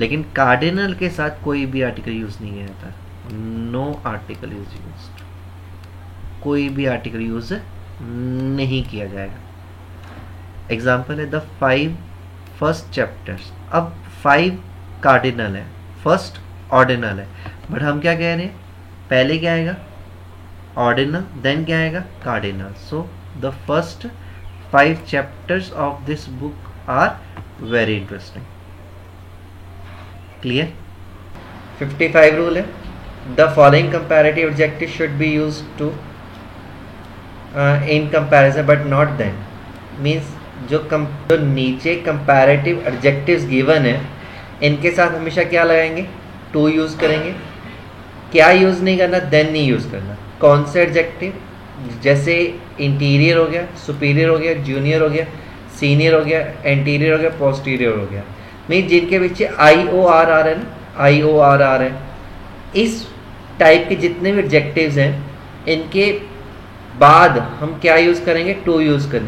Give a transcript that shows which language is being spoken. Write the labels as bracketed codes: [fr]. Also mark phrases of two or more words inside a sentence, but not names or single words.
[hi] लेकिन कार्डिनल के साथ कोई भी [en] article use [hi] नहीं किया जाता, [en] no article use, [hi] कोई भी [en] article use [hi] नहीं किया जाएगा। [en] एग्जाम्पल है the 5 first chapters. [hi] अब 5 कार्डिनल है, [en] first ordinal [hi] है, बट हम क्या कह रहे हैं, पहले क्या आएगा, ऑर्डिनल, देन क्या आएगा, कार्डिनल। [en] So the first 5 chapters of this book are very interesting. Clear? 55 rule है, the following comparative adjectives should be used to in comparison but not then. [hi] Means जो नीचे [en] comparative adjectives given [hi] है, इनके साथ हमेशा क्या लगाएंगे, [en] to use [hi] करेंगे। क्या यूज नहीं करना, then नहीं यूज करना। कौन से एडजेक्टिव, जैसे इंटीरियर हो गया, सुपीरियर हो गया, जूनियर हो गया, सीनियर हो गया, एंटीरियर हो गया, पोस्टीरियर हो गया। मीन जिनके पीछे IOR आ रहा है ना, IOR आ रहा है, इस टाइप के जितने भी एडजेक्टिव्स हैं, इनके बाद हम क्या यूज़ करेंगे, [en] to use [hi] करना है।